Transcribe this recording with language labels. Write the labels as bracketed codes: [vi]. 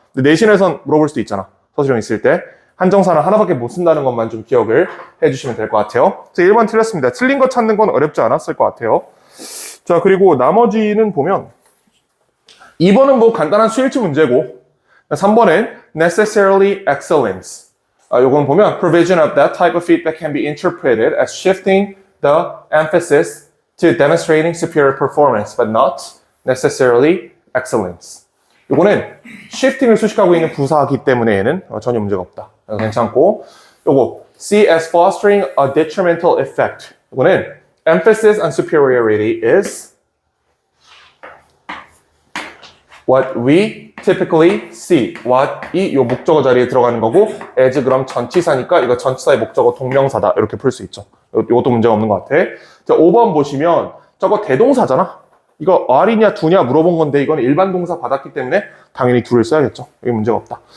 [ko] 근데 내신에선 물어볼 수도 있잖아. 서술형 있을 때. 한정사는 하나밖에 못 쓴다는 것만 좀 기억을 해주시면 될 것 같아요. 자, 1번 틀렸습니다. 틀린 거 찾는 건 어렵지 않았을 것 같아요. 자, 그리고 나머지는 보면 2번은 뭐 간단한 수일치 문제고 3번은 [en] necessarily excellence. [ko] 요건 보면 [en] provision of that type of feedback can be interpreted as shifting the emphasis to demonstrating superior performance, but not necessarily excellence. [ko] 요거는 shifting을 수식하고 있는 부사이기 때문에 얘는 전혀 문제가 없다. 괜찮고 요거 [en] see as fostering a detrimental effect. [ko] 요거는 [en] emphasis on superiority is what we typically see. [ko] what이 요 목적어 자리에 들어가는 거고 as 그럼 전치사니까 이거 전치사의 목적어 동명사다. 이렇게 풀 수 있죠. 요것도 문제가 없는 것 같아. 자, 5번 보시면 저거 대동사잖아. 이거 R이냐 두냐 물어본 건데 이건 일반 동사 받았기 때문에 당연히 둘을 써야겠죠. 여기 문제가 없다.